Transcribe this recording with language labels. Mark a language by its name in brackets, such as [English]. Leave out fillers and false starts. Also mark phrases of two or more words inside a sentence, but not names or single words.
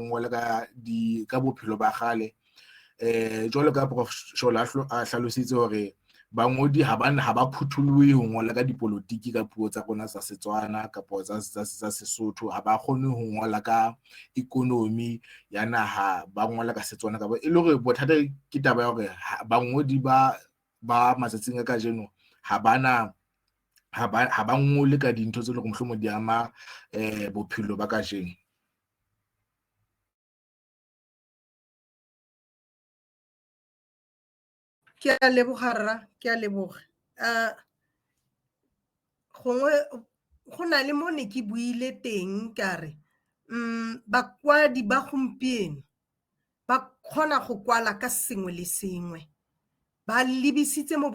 [Southern Sotho] ngola ka bophelo ba gale jwalo ka prof Shola a hlalositse hore bangodi ha ba phuthuluwe ho ngola ka dipolotiki ka puo tsa rona tsa Setswana ka puo tsa Sesotho ha ba kgone ho ngola ka economy ya naha ba ngola ka Setswana ka bo e le gore bothata ke taba ya hore bangodi ba matsatsing a kajeno ha ba ngole ka dintho tse le go mohlomong di ama bophelo ba kajeno. [Tswana] Ke a leboga gongwe go na le mo ne ke buile teng ka re bakwadi ba gompieno ba kgona go kwala ka sengwe le sengwe ba lebisitse mo